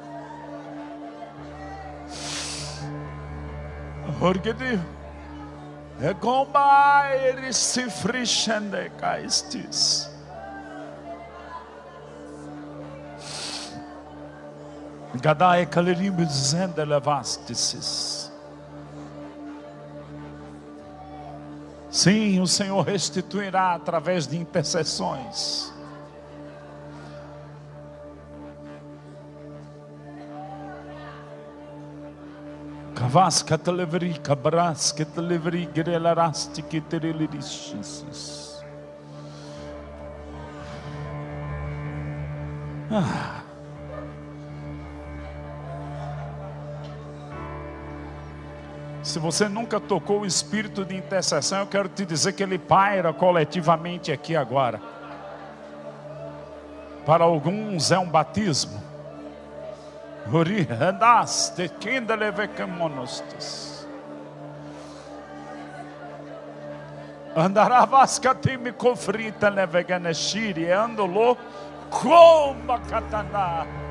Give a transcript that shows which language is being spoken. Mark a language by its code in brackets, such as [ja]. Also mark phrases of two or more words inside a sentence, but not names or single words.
[pt] Orgue de Egomba erisi frishende kaistis. Gadai kalerim zende levastices. Sim, o Senhor restituirá através de intercessões. Kavas katalevri kabras katalevri gerelarasti kiterelirisis. Se você nunca tocou o espírito de intercessão, eu quero te dizer que ele paira coletivamente aqui agora. Para alguns é um batismo. Andaravascatime cofrita leveganeshiri andolo como katana.